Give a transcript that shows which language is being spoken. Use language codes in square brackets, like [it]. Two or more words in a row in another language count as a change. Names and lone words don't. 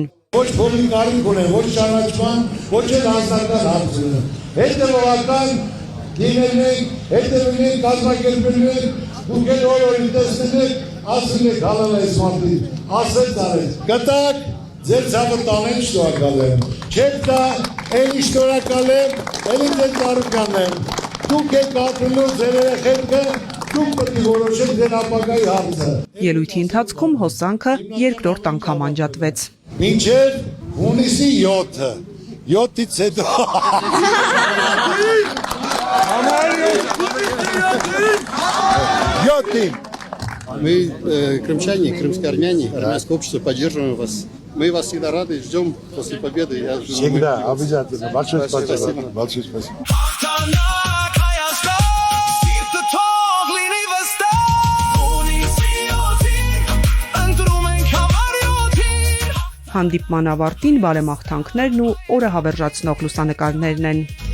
[hy] Ոչ փողի կարիք ունեն, ոչ ճանաչման, ոչ էլ հանձնական հարց ունեն։ Հետևողական լինել ենք, հետևել ենք, կազմակերպել ենք, դուք էլ օր-օրին տեսնել եք, ասել եք հալալ այս մարդին, ասեց արեց։ Կտակ, ձեր ցավը տանեն շնորհակալ եմ։ Չեք տա, էլի շնորհակալ եմ, էլի ձեր Ծառուկյանն եմ։ Դուք եք ապրելու ձեր երեխեքը, դուք պետք է որոշեք ձեր ապագայի հարցը։ Ելույթի ընթացքում հոսանքը երկրորդ անգամ անջատվեց։ Մինչև հունիսի 7-ը, 7-ից հետո։ [ru] Мы, крымчане, крымско-армяне, армянское общество, поддерживаем вас. Мы вас всегда рады, ждем после победы. Всегда, обязательно. Большое спасибо. Большое спасибо. [hy] Հանդիպման ավարտին բարեմաղթանքներն ու օրը հավերժացնող լուսանկարներն են։